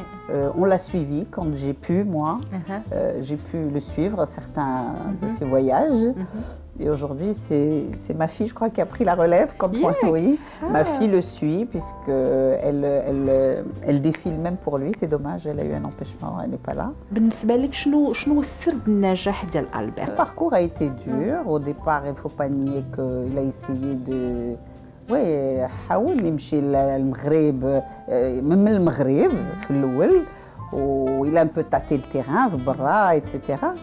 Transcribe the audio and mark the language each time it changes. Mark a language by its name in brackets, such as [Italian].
[French] On l'a suivi quand j'ai pu, moi. J'ai pu le suivre, certains de ses voyages. Et aujourd'hui, c'est ma fille, je crois, qui a pris la relève. Oui, ma fille le suit, puisqu'elle défile même pour lui. C'est dommage, elle a eu un empêchement, elle n'est pas là. [Arabic] بالنسبة لك شنو السر النجاح ديال ألبير؟ [French] Le parcours a été dur. Au départ, il ne faut pas nier qu'il a essayé de... [Arabic] Oui, حاول يمشي للمغرب من المغرب في الأول وإل [French] a un peu tâté le terrain [Arabic] في برا etc.